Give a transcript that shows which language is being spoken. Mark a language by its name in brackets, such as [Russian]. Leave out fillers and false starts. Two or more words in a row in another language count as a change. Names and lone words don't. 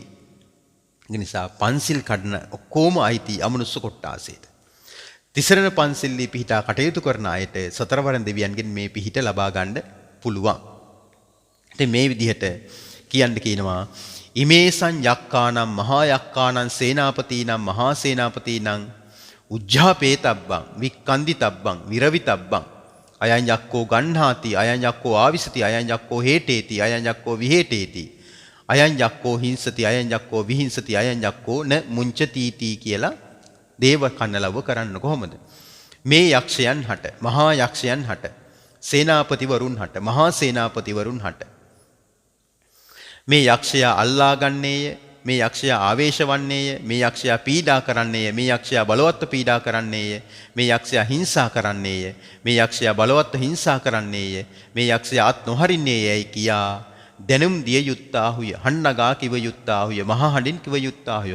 [Sinhala] ඒ නිසා පන්සිල් කඩන ඔක්කොම අයිති අමනුෂ්‍ය කොට්ටාසයට. තිසරණ පන්සිල්ලී පිහිටා කටයුතු කරන අයට සතරවරන් දෙවියන්ගෙන් මේ පිහිට ලබා ගන්න පුළුවන්. ඉතින් මේ විදිහට කියනවා [Pali] ඉමේසං යක්කානම් මහා යක්කානම් සේනාපතීනම් මහා සේනාපතීනම් උජ්ජාපේතබ්බං වික්කන්දිතබ්බං විරවිතබ්බං අයං යක්කෝ ගණ්හාති අයං යක්කෝ ආවිසති අයං යක්කෝ හේටේති අයං යක්කෝ විහෙටේති අයං යක්කෝ හිංසති අයං යක්කෝ විහිංසති අයං යක්කෝ න මුංචතීති [Sinhala] කියලා දේව කන්නලව කරන්න කොහොමද? මේ යක්ෂයන් හට මහා යක්ෂයන් හට සේනාපතිවරුන් හට මහා සේනාපතිවරුන් හට මේ යක්ෂයා අල්ලා ගන්නේය, මේ යක්ෂයා ආවේශ වන්නේය, මේ යක්ෂයා පීඩා කරන්නේය, මේ යක්ෂයා බලවත්ව පීඩා කරන්නේය, මේ යක්ෂයා හිංසා කරන්නේය, මේ යක්ෂයා බලවත්ව හිංසා කරන්නේය, මේ යක්ෂයා අත් නොහරින්නේයයි කියා දැනුම් දිය යුත්තාහුය, හන්නගා කිව යුත්තාහුය, මහා හඬින් කිව යුත්තාහුය.